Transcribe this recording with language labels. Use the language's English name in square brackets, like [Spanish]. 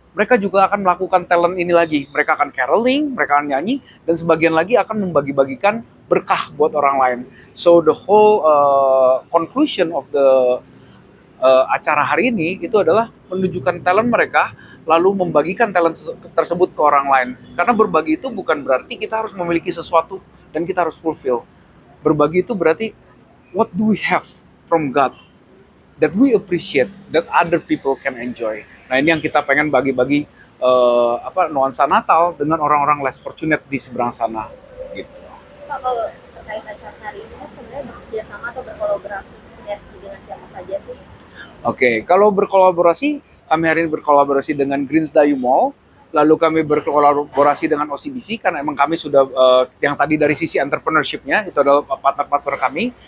[Indonesian] Mereka juga akan melakukan talent ini lagi. Mereka akan caroling, mereka akan nyanyi, dan sebagian lagi akan membagi-bagikan berkah buat orang lain. [English] So the whole conclusion of the [Indonesian] acara hari ini itu adalah menunjukkan talent mereka, lalu membagikan talent tersebut ke orang lain. Karena berbagi itu bukan berarti kita harus memiliki sesuatu dan kita harus fulfill. Berbagi itu berarti [English] what do we have from God that we appreciate, that other people can enjoy. [Indonesian] Nah, ini yang kita pengen bagi-bagi nuansa Natal dengan orang-orang [English] less fortunate [Indonesian] di seberang sana, gitu. Pak, kalau terkait acara hari ini kan sebenarnya bekerja sama atau berkolaborasi sinergi dengan siapa saja sih? Oke, kalau berkolaborasi, kami hari ini berkolaborasi dengan Greens Dayu Mall, lalu kami berkolaborasi dengan OCBC, karena emang kami sudah, yang tadi dari sisi entrepreneurship-nya, itu adalah partner-partner kami.